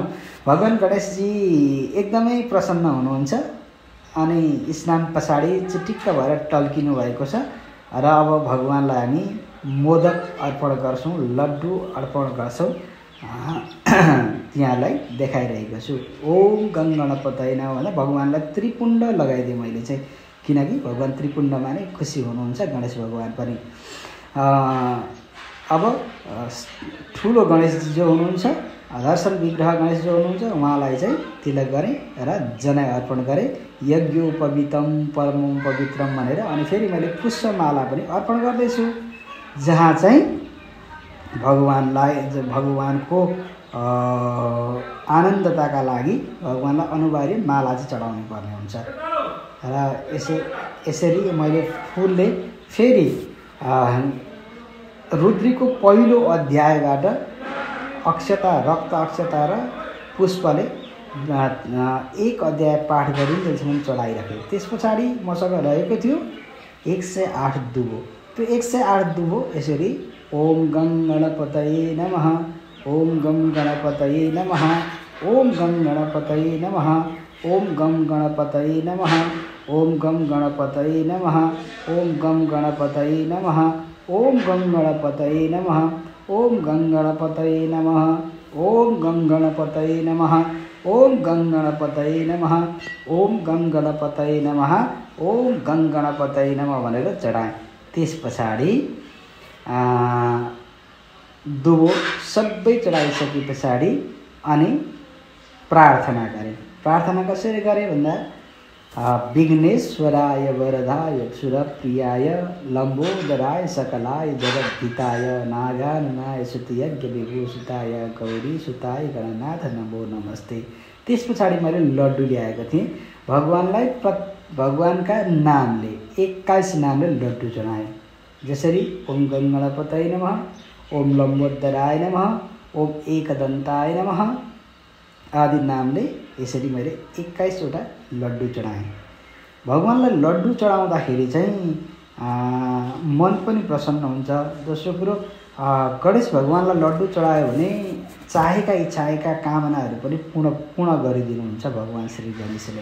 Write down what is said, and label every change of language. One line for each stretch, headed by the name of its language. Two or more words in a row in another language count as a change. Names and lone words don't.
Nepali: भगवान गणेशजी एकदमै प्रसन्न हुनुहुन्छ। अनि स्नान पछाडि चिटिक्क भएर टल्किनु भएको छ र अब भगवानलाई हामी मोदक अर्पण गर्छौँ, लड्डु अर्पण गर्छौँ। त्यहाँलाई देखाइरहेको छु।
Sanskrit: ओम गं गणपतये नमः
Nepali: भन्दा भगवानलाई त्रिपुण्ड लगाइदिएँ मैले चाहिँ, किनकि भगवान त्रिपुण्डमा नै खुसी हुनुहुन्छ गणेश भगवान पनि। अब ठुलो गणेशजी जो हुनुहुन्छ, दर्शन विग्रह गणेश जो हुनुहुन्छ, उहाँलाई चाहिँ तिलक गरेँ र जनै अर्पण गरेँ।
Sanskrit: यज्ञोपवीतम परमं पवित्रम
Nepali: भनेर अनि फेरि मैले पुष्पमाला पनि अर्पण गर्दैछु, जहाँ चाहिँ भगवानको आनन्दताका लागि भगवानलाई अनिवार्य माला चाहिँ चढाउनु पर्ने हुन्छ। र यसरी मैले फुलले फेरि रुद्रीको पहिलो अध्यायबाट अक्षता, रक्त अक्षता र पुष्पले एक अध्याय पाठ गरिन्जेलसम्म चढाइराखेँ। त्यस पछाडि मसँग रहेको थियो 108 दुबो। त्यो 108 दुबो यसरी
Sanskrit: ओम गं गणपतये नमः, ओम गं गणपतये नमः, ओम गं गणपतये नमः, ओम गं गणपतये नमः, ओम गं गणपतये नमः, ओम गं गणपतये नमः, ओम गं गणपतये नमः, ओम गं गणपतये नमः, ओम गं गणपतये नमः, ओम गं गणपतये नमः, ओम गं गणपतये नमः, ओम गं गणपतये नमः
Nepali: भनेर चढाएँ। त्यस पछाडि दुबो सबै चढाइसके पछाडि अनि प्रार्थना गरेँ। प्रार्थना कसरी गरेँ भन्दा
Sanskrit: विघ्नेश्वराय वरदाय सुरप्रियाय लम्बोदराय सकलाय जगद्धिताय नागाननाय सुतयज्ञ विभूषिताय गौरी सुताय गणनाथ नमो नमस्ते।
Nepali: त्यस पछाडि मैले लड्डु ल्याएको थिएँ। भगवानका नामले 21 नामले लड्डु चढाएँ।
Sanskrit: जसरी ओम गं गणपतये नमः, ओम लम्बोदराय नमः, ओम एकदन्ताय नमः
Nepali: आदि नामले यसरी मैले 21वटा लड्डु चढाएँ। भगवानलाई लड्डु चढाउँदाखेरि चाहिँ मन पनि प्रसन्न हुन्छ। दोस्रो कुरो, गणेश भगवानलाई लड्डु चढायो भने चाहेका इच्छाएका कामनाहरू पनि पूर्ण गरिदिनुहुन्छ भगवान श्री गणेशले।